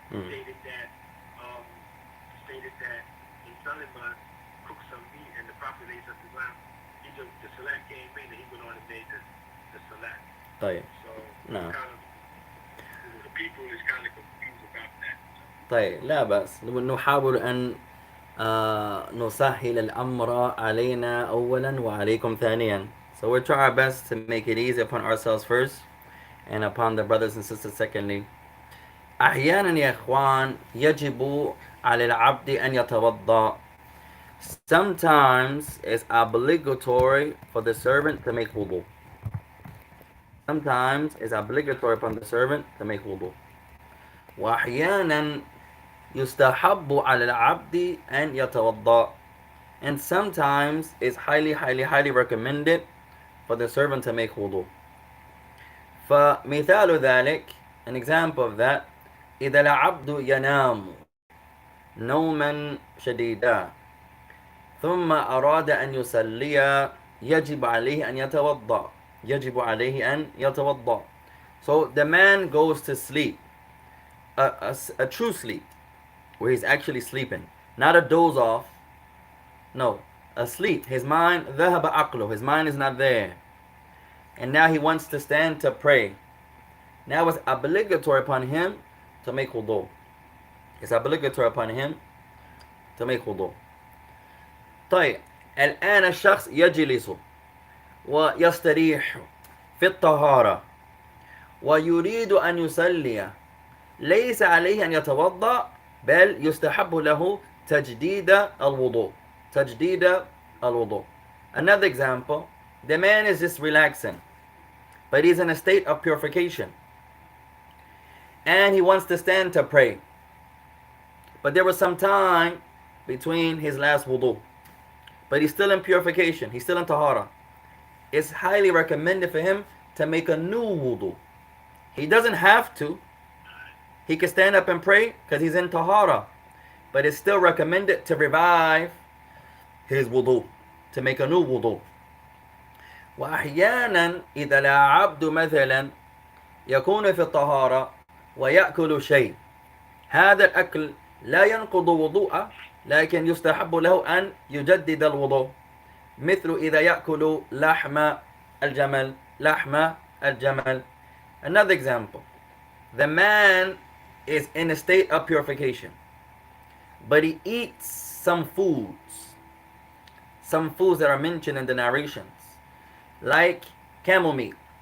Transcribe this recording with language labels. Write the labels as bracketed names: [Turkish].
[English] Mm. um, stated that Musalima cooked some meat and the Prophet the salat came in and he went on and made the salat. [Arabic] طيب. [English] So it's [Arabic] نعم. [English] kind of, the people is kind of confused about that. So, [Arabic] طيب لا بأس نحاول أن نسهل الأمر علينا أولا وعليكم ثانيا. [English] So we'll try our best to make it easy upon ourselves first and upon the brothers and sisters secondly. [Arabic] أحيانا يا إخوان يجب على العبد أن يتوضأ. [English] Sometimes it's obligatory for the servant to make wudu. Sometimes it's obligatory upon the servant to make wudu. [Arabic] وأحيانا يستحب على العبد أن يتوضأ. [English] And sometimes it's highly recommended for the servant to make wudu. [Arabic] فمثال ذلك, [English] an example of that, [Arabic] إذا العبد ينام نوما شديدا ثم أراد أن يصلي يجب عليه أن يتوضأ. يجب عليه أن يتوضأ. [English] So the man goes to sleep, a true sleep, where he's actually sleeping, not a doze off. No, asleep. His mind, [Arabic] ذهب عقله. [English] His mind is not there. And now he wants to stand to pray. Now it's obligatory upon him to make wudu. It's obligatory upon him to make wudu. [Arabic] طيب الآن الشخص يجلس ويستريح في الطهارة ويريد أن يصلي. ليس عليه أن يتوضأ بل يستحب له تجديد الوضوء. تجديد الوضوء. [English] Another example, the man is just relaxing, but he's in a state of purification. And he wants to stand to pray. But there was some time between his last wudu. But he's still in purification. He's still in tahara. It's highly recommended for him to make a new wudu. He doesn't have to. He can stand up and pray because he's in tahara. But it's still recommended to revive his wudu, to make a new wudu. [Arabic] وأحيانا إذا العبد مثلا يكون في الطهارة ويأكل شيء، هذا الأكل لا ينقض وضوءه لكن يستحب له أن يجدد الوضوء، مثل إذا يأكل لحم الجمل. لحم الجمل. [English] Another example, the man is in a state of purification, but he eats some foods that are mentioned in the narrations, like camel meat.